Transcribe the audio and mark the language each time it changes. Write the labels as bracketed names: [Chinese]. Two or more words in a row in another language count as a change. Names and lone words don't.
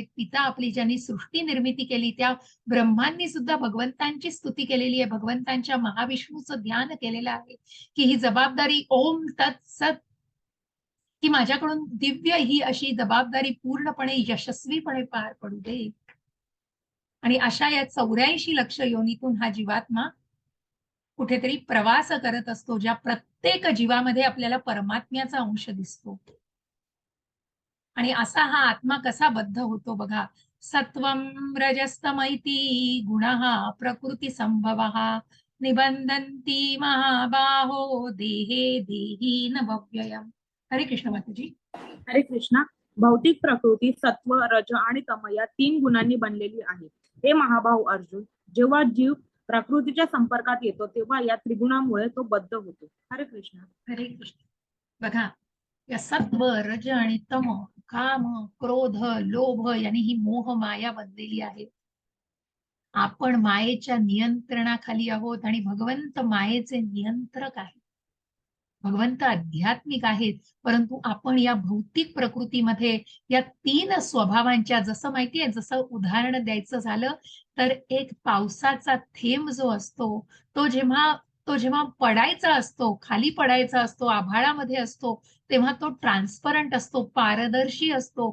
[Marathi] पिता आपली, ज्यांनी सृष्टी निर्मिती केली, त्या ब्रह्मांनी सुद्धा भगवंतांची स्तुती केलेली आहे, भगवंतांच्या महाविष्णूचं ध्यान केलेलं आहे की ही जबाबदारी [Sanskrit] ओम तत्सत, [Marathi] की माझ्याकडून दिव्य ही अशी जबाबदारी पूर्णपणे यशस्वीपणे पार पडू दे. आणि अशा या 84 लक्ष योनीतून हा जीवात्मा कुठेतरी प्रवास करत असतो, ज्या प्रत्येक जीवामध्ये आपल्याला परमात्म्याचा अंश दिसतो. आणि असा हा आत्मा कसा बद्ध होतो बघा. [Sanskrit] सत्वं रजस्तमैती गुणः प्रकृती संभवः निबंधन्ति महाबाहो देहे देही न भव्ययम्. [Marathi] हरे कृष्ण माताजी. हरे कृष्णा. भौतिक प्रकृती सत्व, रज आणि तम या 3 गुणांनी बनलेली आहे. हे महाभाव अर्जुन, जेव्हा जीव प्रकृतीच्या संपर्कात येतो तेव्हा या त्रिगुणामुळे तो बद्ध होतो. हरे कृष्ण. हरे कृष्ण. बघा, या सत्व, रज आणि तम, काम, क्रोध, लोभ यांनी ही मोह माया बनलेली आहे. आपण मायेच्या नियंत्रणाखाली आहोत आणि भगवंत मायेचे नियंत्रक आहेत. भगवंत आध्यात्मिक आहेत, परंतु आपण या भौतिक प्रकृतीमध्ये या 3 स्वभावांच्या, जसं माहितीये, जसं उदाहरण द्यायचं झालं तर एक पावसाचा थेंब जो असतो तो जेव्हा पडायचा असतो, खाली पडायचा असतो, आभाळामध्ये असतो, तेव्हा तो ट्रान्सपरंट असतो, पारदर्शी असतो.